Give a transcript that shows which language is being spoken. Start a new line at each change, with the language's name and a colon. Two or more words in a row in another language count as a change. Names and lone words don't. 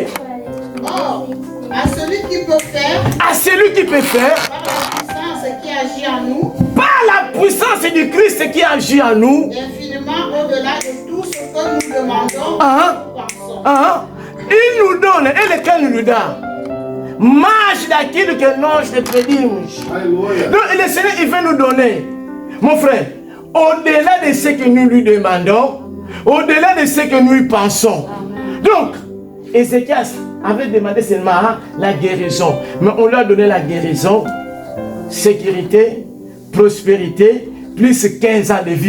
French: Oh, à celui qui peut faire. À celui qui peut faire. Par la puissance qui agit en nous. Par la puissance du Christ qui agit en nous. Infiniment au-delà de tout ce que nous demandons. Ou pensons. Il nous donne, et lequel nous donne?
Portuguese: Marche daquilo que nós te pedimos.
French: Donc le Seigneur, il veut nous donner. Mon frère, au-delà de ce que nous lui demandons, au-delà de ce que nous lui pensons. Donc, Ézéchias avait demandé seulement la guérison. Mais on lui a donné la guérison, sécurité, prospérité, plus 15 ans de vie.